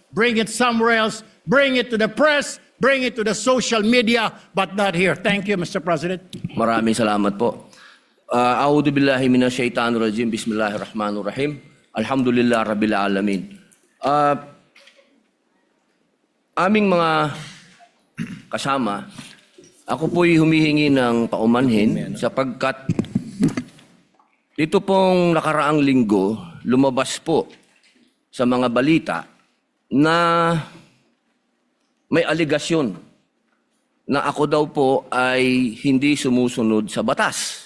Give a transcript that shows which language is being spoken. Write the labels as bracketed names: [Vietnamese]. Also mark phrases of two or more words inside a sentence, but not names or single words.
[English] bring it somewhere else, bring it to the press, bring it to the social media, but not here. Thank you, Mr. President. [Filipino] Maraming salamat po. [Arabic] أعوذ بالله من الشيطان الرجيم. بسم الله الرحمن الرحيم. الحمد لله رب العالمين. [Filipino] Aming mga kasama, ako po'y humihingi ng paumanhin sapagkat dito pong nakaraang linggo, lumabas po sa mga balita na may aligasyon na ako daw po ay hindi sumusunod sa batas.